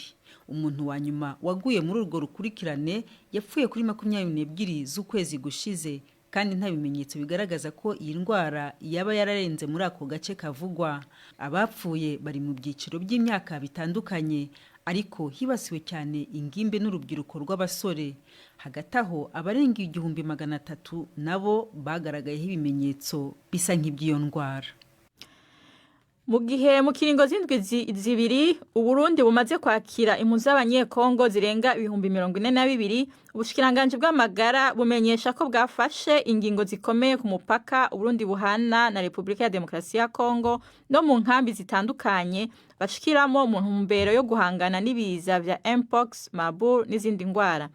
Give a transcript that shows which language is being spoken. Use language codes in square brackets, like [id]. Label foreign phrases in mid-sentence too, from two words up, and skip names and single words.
[rn] Umuntu wa nyuma waguye muri urwo rukurikirane yapfuye kuri 22 z'ukwezi gushize, kandi nta bimenyetso bigaragaza ko iyi ndwara yaba yararenze muri ako gace kavugwa. Abapfuye bari mu byiciro by'imyaka bitandukanye, ariko hibasiwe cyane ingimbe n'urubyiruko rw'abasore. Hagati aho abarenga 300 nabo bagaragayeho ibimenyetso bisa nk'iby'iyo ndwara. Mu gihe mu kiringo zibiri Uburundi bumaze kwakira impunzi z'abanyekongo zirenga 42,000, ubushikiranganje bw'amagara bumenyesha ko bwafashe ingingo zikomeye ku mupaka Uburundi buhana na Repubulika ya Demokarasi ya Kongo no mu nkambi zitandukanye bashikiramo mu ntumbero yo guhangana n'ibiza vya Mpox, Marburg n'izindi ndwara.